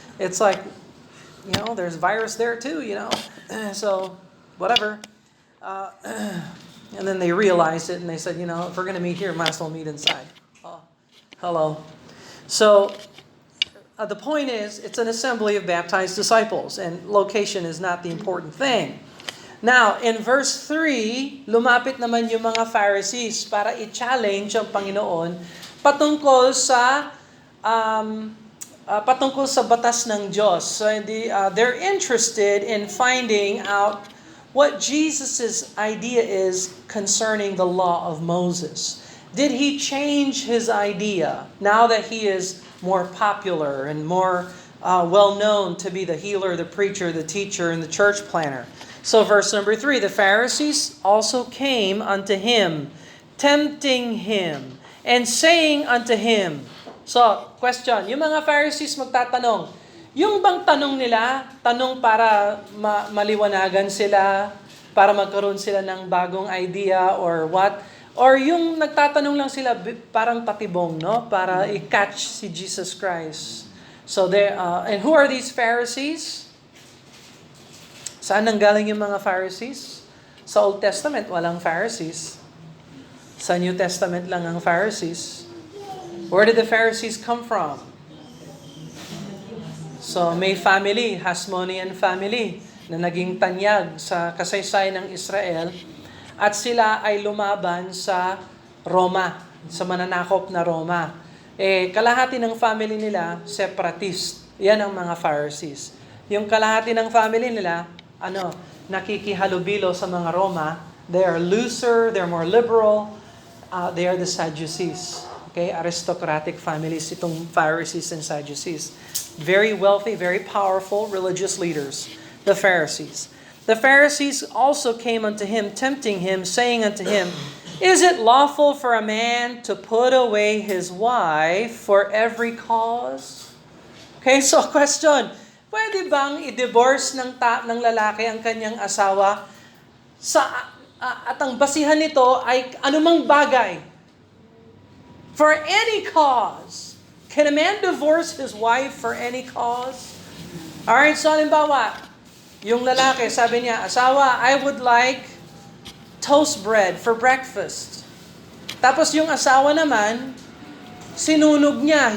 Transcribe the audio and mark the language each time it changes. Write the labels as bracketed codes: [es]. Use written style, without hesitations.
[en] It's like, there's virus there too, so whatever. And then they realized it, and they said, if we're going to meet here, might as well meet inside. Oh, hello. So the point is, it's an assembly of baptized disciples, and location is not the important thing. Now, in verse 3, [tl] lumapit naman yung mga Pharisees para i-challenge ang Panginoon patungkol sa batas ng Diyos. [en] So they're interested in finding out what Jesus' idea is concerning the law of Moses. Did he change his idea now that he is more popular and more well-known to be the healer, the preacher, the teacher, and the church planner? So verse number 3, the Pharisees also came unto him, tempting him, and saying unto him. So, question, [tl] yung mga Pharisees magtatanong, yung bang tanong nila, tanong para maliwanagan sila, para magkaroon sila ng bagong [en] idea or what? [tl] Or yung nagtatanong lang sila parang patibong, no? Para i-catch si Jesus Christ. [en] So, and who are these Pharisees? [tl] Saan nanggaling yung mga Pharisees? Sa Old Testament, walang Pharisees. Sa New Testament lang ang Pharisees. [en] Where did the Pharisees come from? [tl] So may family, Hasmonean family, na naging tanyag sa kasaysayan ng Israel, at sila ay lumaban sa Roma, sa mananakop na Roma. Kalahati ng family nila, separatist. Yan ang mga Pharisees. Yung kalahati ng family nila, nakikihalubilo sa mga Roma. [en] They are looser, they're more liberal. They are the Sadducees. Okay, aristocratic families, itong Pharisees and Sadducees. Very wealthy, very powerful religious leaders, the Pharisees. The Pharisees also came unto him, tempting him, saying unto him, Is it lawful for a man to put away his wife for every cause? Okay, so question, [tl] pwede bang i-divorce ng lalaki ang kanyang asawa at ang basihan nito ay anumang bagay? [en] For any cause. Can a man divorce his wife for any cause? Alright, [tl] so halimbawa, yung lalaki, sabi niya, asawa, [en] I would like toast bread for breakfast. [tl] Tapos yung asawa naman, sinunog niya.